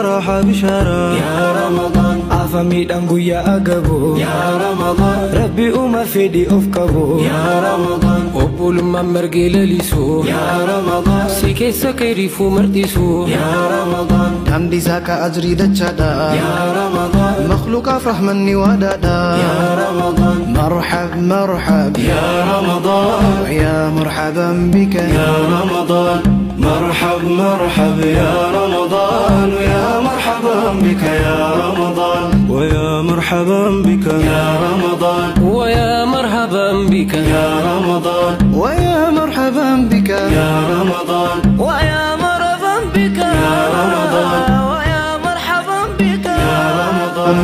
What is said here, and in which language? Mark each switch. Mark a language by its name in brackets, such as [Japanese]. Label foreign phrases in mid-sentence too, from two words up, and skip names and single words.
[Oromo] raaxaa bishaaraa yaa Ramadaan afamiidhaan guyyaa agabu yaa Ramadaan rabbi uuma fedhii of qabu yaa Ramadaan obbulummaan margee lalisu yaa Ramadaan si keessa khayriifuu marxisu yaa Ramadaan daandii saaka ajrii dachaadha yaa Ramadaan makhluuqaaf rahmanni waadaadha yaa Ramadaan [Arabic] مرحب مرحب يا رمضان يا مرحبا بك يا رمضان مرحب مرحب يا رمضان يا مرحبا بك يا رمضان ويا مرحبا بك يا رمضان ويا مرحبا بك يا رمضان ويا مرحبا بك يا رمضان ويا مرحبا بك يا رمضان ويا مرحبا بك يا رمضان